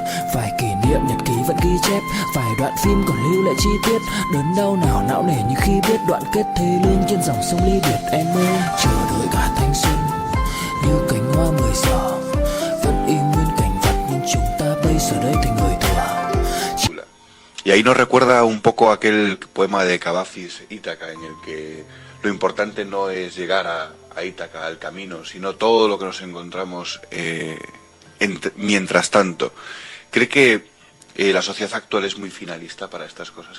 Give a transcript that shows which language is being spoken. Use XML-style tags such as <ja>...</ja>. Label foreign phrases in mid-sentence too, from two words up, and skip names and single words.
<vi>Vài kỷ niệm nhật ký vẫn ghi chép, vài đoạn phim còn lưu lại chi tiết. Đớn đau nào não nề như khi biết đoạn kết thê lương trên dòng sông ly biệt. Em ơi chờ đợi cả thanh xuân như cánh hoa 10 giờ, vẫn y nguyên cảnh vật nhưng chúng ta bây giờ đây thành người thừa.</vi> <es>Y ahí nos recuerda un poco aquel poema de Cavafis, Ítaca, en el que lo importante no es llegar a Ítaca, al camino, sino todo lo que nos encontramos mientras tanto. ¿Cree que la sociedad actual es muy finalista para estas cosas?</es>